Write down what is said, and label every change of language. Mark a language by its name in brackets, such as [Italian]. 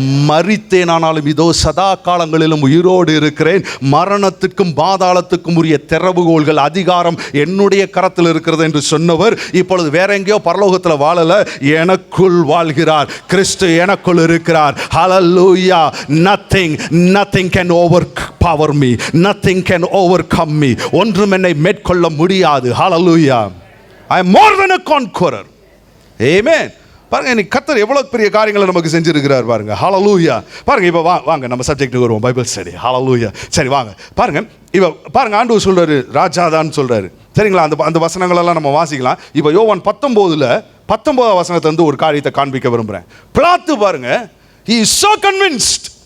[Tamil] மரித்தேனானாலும் இதோ சதா காலங்களிலும் உயிரோடு இருக்கிறேன். மரணத்துக்கும் பாதாளத்துக்கும் உரிய திறவுகோள்கள், அதிகாரம் என்னுடைய கரத்தில் இருக்கிறது என்று சொன்னவர் இப்பொழுது வேற எங்கேயோ பரலோகத்தில் வாழலை, எனக்குள் வாழ்கிறார். கிறிஸ்து எனக்குள் இருக்கிறார். ஹல்லேலூயா. [English] Nothing can overpower me. Nothing can overcome me. [Tamil] ஒன்றும் என்னை மேற்கொள்ள முடியாது. ஹல்லேலூயா. [English] I am more than a conqueror. Amen. [Tamil] பாருங்க, இன்னைக்கு கர்த்தர் எவ்வளவு பெரிய காரியங்களை நமக்கு செஞ்சிருக்கிறார் பாருங்க. ஹல்லேலூயா. பாருங்க, இப்போ வாங்க நம்ம சப்ஜெக்ட்டுக்கு வருவோம், பைபிள் ஸ்டடி. ஹல்லேலூயா. சரி வாங்க. பாருங்க, இப்போ பாருங்க, ஆண்டவர் சொல்றாரு ராஜாதான் சொல்றாரு. சரிங்களா? அந்த வசனங்கள் எல்லாம் நம்ம வாசிக்கலாம். இப்போ யோவான் 19 வசனத்துல இருந்து ஒரு காரியத்தை காண்பிக்க விரும்புறேன். [English] பிலாத்து பாருங்க, he is so convinced.